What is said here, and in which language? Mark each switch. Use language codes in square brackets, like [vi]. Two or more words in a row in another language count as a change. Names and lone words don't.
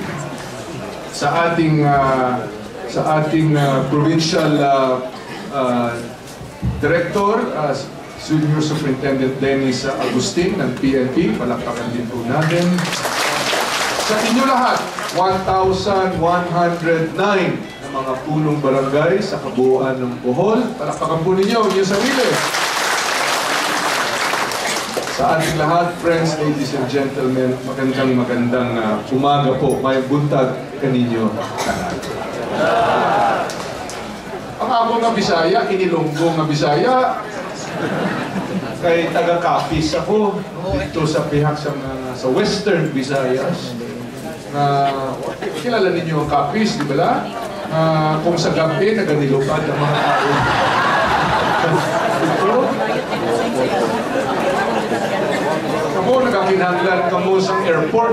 [tl] Sa ating provincial director, Senior Superintendent Dennis Agustin ng PNP, palakpakan din po natin. Sa inyo lahat, 1,109 na mga punong barangay sa kabuuan ng Bohol. Palakpakan po ninyo yung sarili. Sa ating lahat, [en] friends, ladies and gentlemen, [tl] magandang umaga po. [hil] May buntag kaninyo tanan. Ang ako nga Bisaya, inilonggo nga Bisaya. Kay taga-Capiz ako dito sa pihak sa Western Visayas. Kilala ninyo ang Capiz, di ba la? Kung sa gabi, naganilupad ang mga tao. [tl] Ito. [hil] Kamo, nagakinanglan kamo sa airport.